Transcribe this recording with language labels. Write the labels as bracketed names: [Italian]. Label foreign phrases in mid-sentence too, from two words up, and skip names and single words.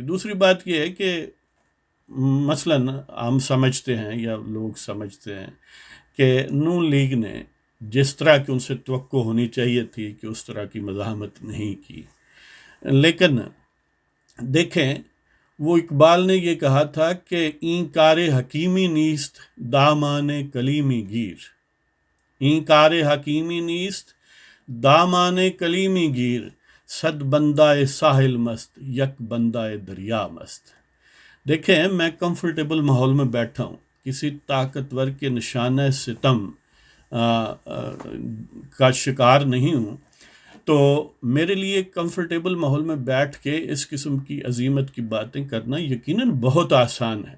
[Urdu] دوسری بات یہ ہے کہ مثلاً ہم سمجھتے ہیں یا لوگ سمجھتے ہیں کہ نون لیگ نے جس طرح کی ان سے توقع ہونی چاہیے تھی کہ اس طرح کی مزاحمت نہیں کی. لیکن دیکھیں، وہ اقبال نے یہ کہا تھا کہ [Persian] این کار حکیمی نیست دامان کلیمی گیر. این کار حکیمی نیست دامان کلیمی گیر، صد بندہ ساحل مست یک بندہ دریا مست. دیکھیں، میں کمفرٹیبل ماحول میں بیٹھا ہوں، کسی طاقتور کے نشانہ ستم کا شکار نہیں ہوں، تو میرے لیے کمفرٹیبل ماحول میں بیٹھ کے اس قسم کی عظیمت کی باتیں کرنا یقیناً بہت آسان ہے.